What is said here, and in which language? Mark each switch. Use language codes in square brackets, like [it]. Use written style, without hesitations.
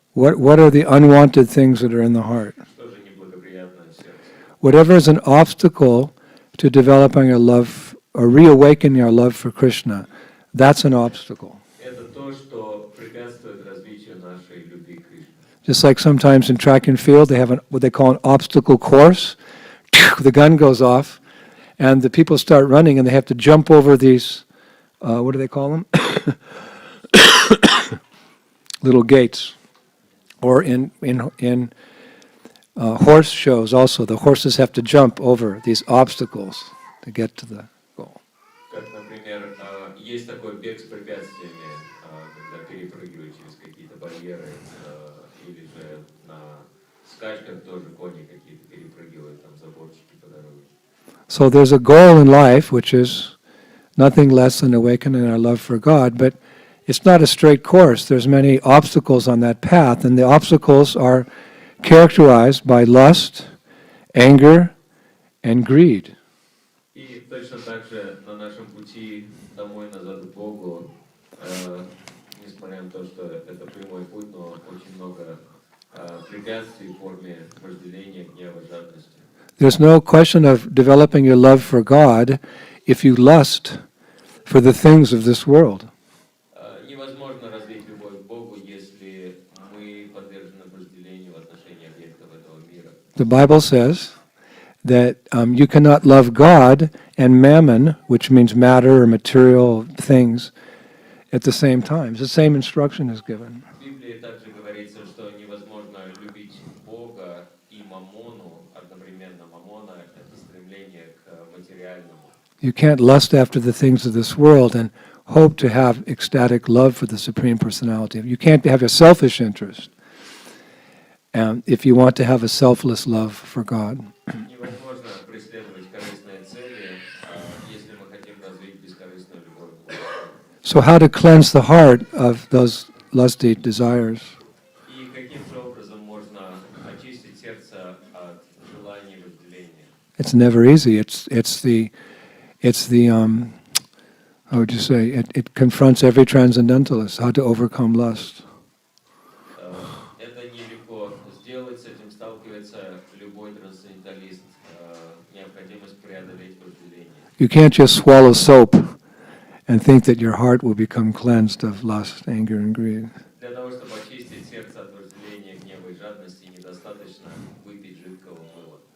[en] What are the unwanted things that are in the heart? [ru] Что же неблагоприятное в сердце? [en] Whatever is an obstacle to developing our love or reawakening our love for Krishna, that's an obstacle. [ru] Это то, что препятствует развитию нашей любви к Кришне. [en] Just like sometimes in track and field, they have what they call an obstacle course. The gun goes off, and the people start running, and they have to jump over these, what do they call them? little gates. Or in horse shows also, the horses have to jump over these obstacles to get to the goal. [ru] Как, например, есть такой бег с препятствиями, когда перепрыгивают через какие-то барьеры, или же на скачках тоже кони какие-то перепрыгивают там заборчики по дороге. [en] So there's a goal in life which is nothing less than awakening our love for God, but it's not a straight course. There's many obstacles on that path, and the obstacles are characterized by lust, anger, and greed. [ru] И точно так же на нашем пути домой назад к Богу, несмотря на то, что это прямой путь, но очень много препятствий в форме вожделения, гнева, жадности. [en] There's no question of developing your love for God if you lust for the things of this world. [ru] Невозможно развить любовь к Богу, если мы подвержены вожделению в отношении объектов этого мира. [en] The Bible says that you cannot love God and mammon, which means matter or material things, at the same time. The same instruction is given. [ru] В Библии также говорится, что невозможно любить Бога и мамону одновременно. Мамона — это стремление к материальному. [en] You can't lust after the things of this world and hope to have ecstatic love for the Supreme Personality. You can't have a selfish interest if you want to have a selfless love for God. [ru] Невозможно преследовать корыстные цели, если мы хотим развить бескорыстную любовь к Богу. [en] So how to cleanse the heart of those lusty desires? [ru] И каким же образом можно очистить сердце от желаний и вожделения? [en] It's never easy. It's the how would you say? It confronts every transcendentalist how to overcome lust. [ru] Это нелегко сделать, с этим сталкивается любой трансценденталист. Необходимость преодолеть вожделение. [en] You can't just swallow soap and think that your heart will become cleansed of lust, anger, and greed. [ru] Для того, чтобы очистить сердце от вожделения, гнева и жадности, недостаточно выпить жидкого мыла.